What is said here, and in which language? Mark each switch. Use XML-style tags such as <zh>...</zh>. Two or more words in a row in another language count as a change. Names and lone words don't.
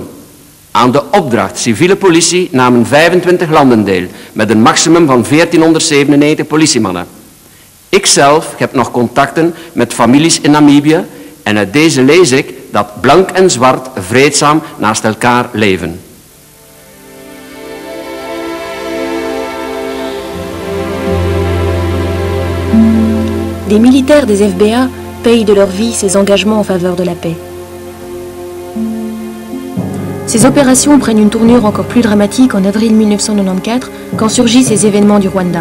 <nl>Aan de opdracht civiele politie namen 25 landen deel, met een maximum van 1497 politiemannen. Ikzelf heb nog contacten met families in Namibië en uit deze lees ik dat blank en zwart vreedzaam naast elkaar leven.</nl> <fr>Des militaires des FBA payent de leur vie ces engagements en faveur de la paix. Ces opérations prennent une tournure encore plus dramatique en avril 1994, quand surgissent les événements du Rwanda.</fr>